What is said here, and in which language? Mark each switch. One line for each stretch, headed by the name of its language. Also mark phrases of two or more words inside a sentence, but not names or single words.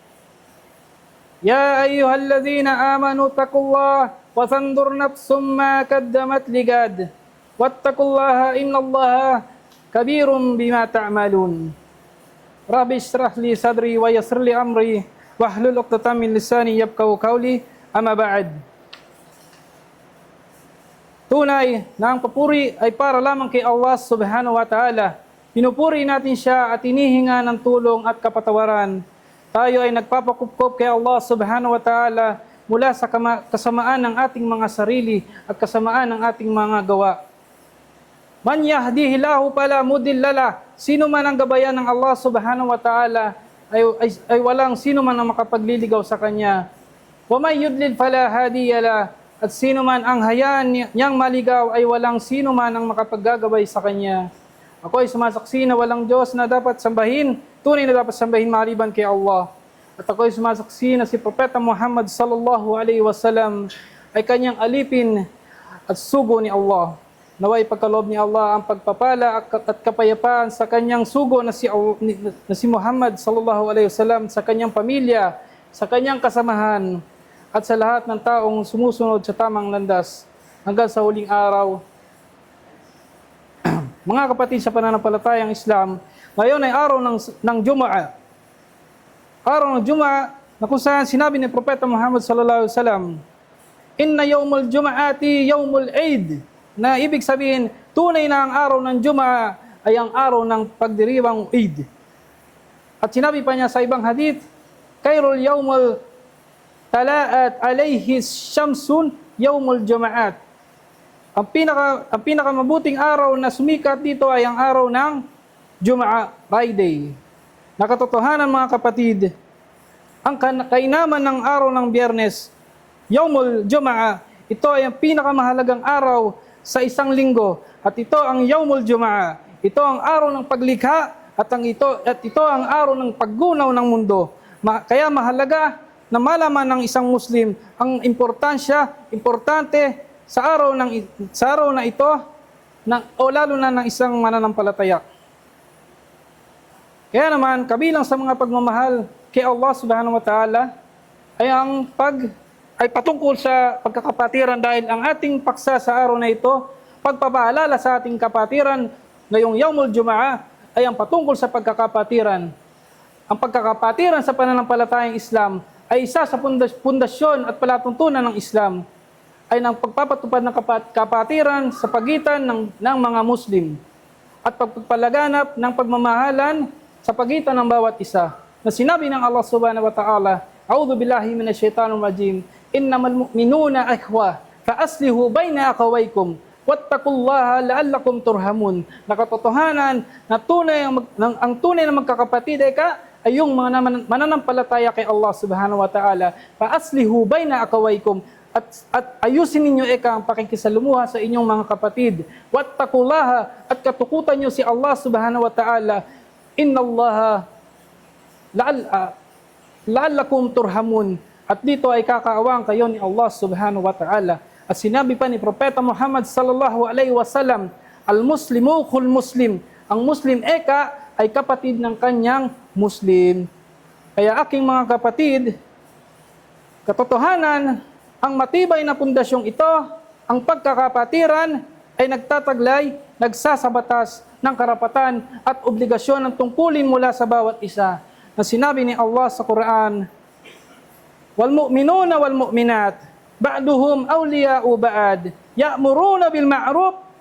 Arabic: يا أيها الذين آمنوا اتقوا الله وتنظر نفس ما قدمت لغد واتقوا الله إن الله كبير بما تعملون. رب اشرح لي صدري ويسر لي أمري واحلل عقدة من لساني يفقهوا قولي. أما بعد.
Filipino: Tunay na ang papuri ay para lamang kay
Arabic: الله سبحانه وتعالى.
Filipino: Pinupuri natin siya at inihinga ng tulong at kapatawaran. Tayo ay nagpapakupkop kay
Arabic: الله سبحانه وتعالى
Filipino: mula sa kasamaan ng ating mga sarili at kasamaan ng ating mga gawa.
Arabic: من يهده الله فلا مضل له.
Filipino: Sino man ang gabayan ng
Arabic: الله سبحانه وتعالى
Filipino: ay walang sino man ang makapagliligaw sa kanya.
Arabic: ومن يضلل فلا هادي له.
Filipino: At sino man ang hayaan niyang maligaw ay walang sino man ang makapaggagabay sa kanya. Ako ay sumasaksi na walang Diyos na dapat sambahin, tunay na dapat sambahin maliban kay Allah. At ako ay sumasaksi na si Propeta Muhammad
Arabic: صلى الله عليه وسلم
Filipino: ay kanyang alipin at sugo ni Allah. Naway pagkaloob ni Allah ang pagpapala at kapayapaan sa kanyang sugo na si Muhammad
Arabic: صلى الله عليه وسلم,
Filipino: sa kanyang pamilya, sa kanyang kasamahan, at sa lahat ng taong sumusunod sa tamang landas hanggang sa huling araw. Mga kapatid sa pananampalatayang Islam, ngayon ay araw ng Jumaa. Araw ng Jumaa na kung saan sinabi ni Propeta Muhammad
Arabic: صلى الله عليه وسلم, "إن يوم الجمعة يوم العيد."
Filipino: Na ibig sabihin, tunay na ang araw ng Jumaa ay ang araw ng pagdiriwang Eid. At sinabi pa niya sa ibang hadith,
Arabic: "خير يوم طلعت عليه شمس يوم الجمعة."
Filipino: Ang pinakamabuting araw na sumikat dito ay ang araw ng Jumaa, Friday. Nakatotohanan mga kapatid, ang kainaman ng araw ng Biyernes,
Arabic: يوم الجمعة,
Filipino: ito ay ang pinakamahalagang araw sa isang linggo. At ito ang
Arabic: يوم الجمعة.
Filipino: Ito ang araw ng paglikha at ito ang araw ng paggunaw ng mundo. Kaya mahalaga na malaman ng isang Muslim ang importante sa araw na ito o lalo na ng isang mananampalataya. Kaya naman, kabilang sa mga pagmamahal kay
Arabic: الله سبحانه وتعالى
Filipino: ay patungkol sa pagkakapatiran, dahil ang ating paksa sa araw na ito, pagpapaalala sa ating kapatiran ngayong
Arabic: يوم الجمعة,
Filipino: ay ang patungkol sa pagkakapatiran. Ang pagkakapatiran sa pananampalatayang Islam ay isa sa pundasyon at palatuntunan ng Islam, ay ng pagpapatupad ng kapatiran sa pagitan ng mga Muslim at pagpapalaganap ng pagmamahalan sa pagitan ng bawat isa, na sinabi ng
Arabic: الله سبحانه وتعالى, أعوذ بالله من الشيطان الرجيم، إنما المؤمنون إخوة, فأصلحوا بين أخويكم، واتقوا الله لعلكم ترحمون.
Filipino: Nakatotohanan na ang tunay na magkakapatid ay yung mga mananampalataya kay
Arabic: الله سبحانه وتعالى. فأصلحوا بين أخويكم,
Filipino: at ayusin ninyo ang pakikisalumuha sa inyong mga kapatid. Wattaqullaha, at katukutan nyo si
Arabic: الله سبحانه وتعالى. إن الله لعلكم ترحمون,
Filipino: at dito ay kakaawang kayo ni
Arabic: الله سبحانه وتعالى.
Filipino: At sinabi pa ni Propeta Muhammad
Arabic: صلى الله عليه وسلم, المسلم أخو مسلم,
Filipino: ang Muslim ay kapatid ng kanyang Muslim. Kaya aking mga kapatid, katotohanan, ang matibay na pundasyong ito, ang pagkakapatiran, ay nagtataglay, nagsasabatas ng karapatan at obligasyon ng tungkulin mula sa bawat isa, na sinabi ni Allah sa Quran,
Arabic: والمؤمنون والمؤمنات بعضهم أولياء بعض يأمرون بالمعروف